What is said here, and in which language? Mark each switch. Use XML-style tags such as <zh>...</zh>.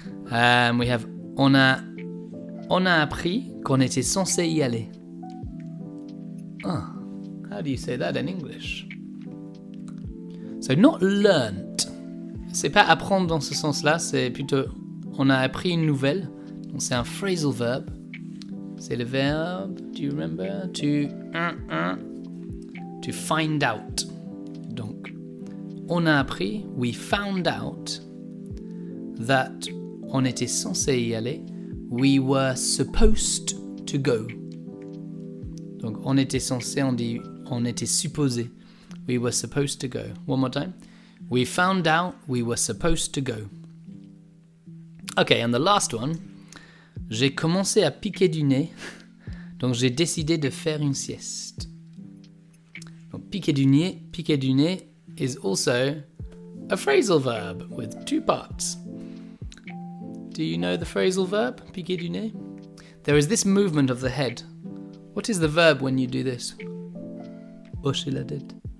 <en>We have</en> <fr>on a appris qu'on était censé y aller.</fr> <en>How do you say that in English? So not learnt.</en> <fr>C'est pas apprendre dans ce sens-là, c'est plutôt on a appris une nouvelle. Donc c'est un phrasal verb. C'est le verbe,</fr> <en>do you remember? To find out.</en> <fr>Donc on a appris,</fr> <en>we found out that</en> <fr>on était censé y aller,</fr> <en>we were supposed to go.</en> <fr>Donc on était censé, on dit on était supposé.</fr> <en>We were supposed to go. One more time. We found out we were supposed to go. Okay, and the last one.</en> <fr>J'ai commencé à piquer du nez, donc j'ai décidé de faire une sieste.</fr> <en>Donc piquer du nez is also a phrasal verb with 2 parts. Do you know the phrasal verb, piquer du nez? There is this movement of the head. What is the verb when you do this?</en> <fr>Hocher la tête.</fr>